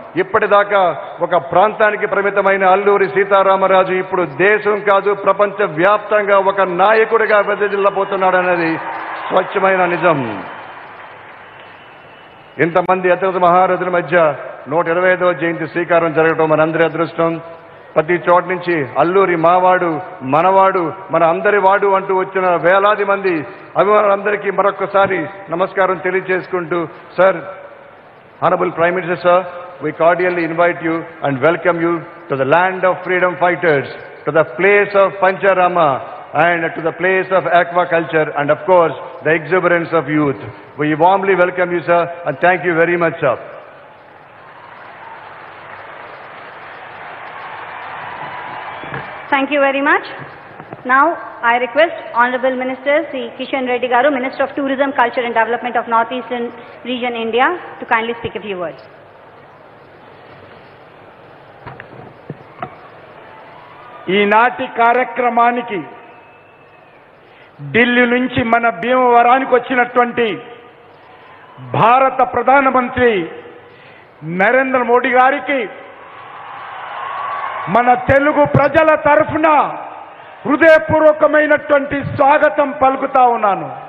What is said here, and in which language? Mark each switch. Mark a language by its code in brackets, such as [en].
[te] ఇప్పటిదాకా ఒక ప్రాంతానికి పరిమితమైన అల్లూరి సీతారామరాజు ఇప్పుడు దేశం కాదు ప్రపంచ వ్యాప్తంగా ఒక నాయకుడిగా వెదజిల్లబోతున్నాడనేది స్వచ్ఛమైన నిజం. ఇంతమంది అత్యంత మహారథుల మధ్య 125వ జయంతి శ్రీకారం జరగడం మనందరి అదృష్టం. ప్రతి చోట నుంచి అల్లూరి మావాడు, మనవాడు, మన అందరి వాడు అంటూ వచ్చిన వేలాది మంది అభిమానులందరికీ మరొకసారి నమస్కారం తెలియజేసుకుంటూ, sir, [en] Honorable Prime Minister, sir, we cordially invite you and welcome you to the land of freedom fighters, to the place of Pancharama and to the place of aquaculture and of course the exuberance of youth. We warmly welcome you, sir, and thank you very much, sir. Thank you very much. Now, I request Honorable Minister Sri Kishan Reddy Garu, Minister of Tourism, Culture and Development of North Eastern Region, India, to kindly speak a few words. [te] ఈనాటి కార్యక్రమానికి ఢిల్లీ నుంచి మన భీమవరానికి వచ్చినటువంటి భారత ప్రధానమంత్రి నరేంద్ర మోడీ గారికి మన తెలుగు ప్రజల తరఫున హృదయపూర్వకమైనటువంటి స్వాగతం పలుకుతా ఉన్నాను.